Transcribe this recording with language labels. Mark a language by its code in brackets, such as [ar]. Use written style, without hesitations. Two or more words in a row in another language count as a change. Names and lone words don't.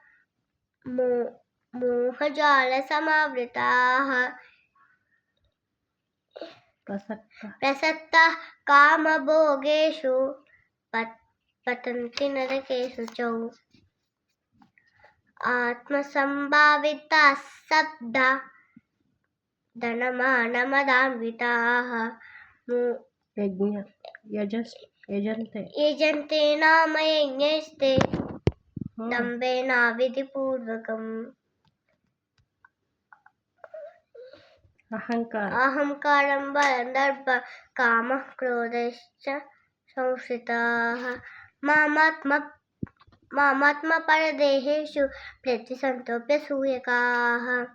[sa] मोहजालसमावृताः प्रसक्ताः कामभोगेषु पतन्ति नरकेषु च आत्मसम्भाविताः स्तब्धा धनमानमदान्विताः యజంతే यजन्ते नाम यज्ञैस्ते హ్మ్. दम्भेन विधिपूर्वकम् అహంకారం अहंकारं बलं दर्प काम क्रोधश्च संश्रिताः मामात्मपरदेहेषु प्रतिसंतोप्यसूयकाः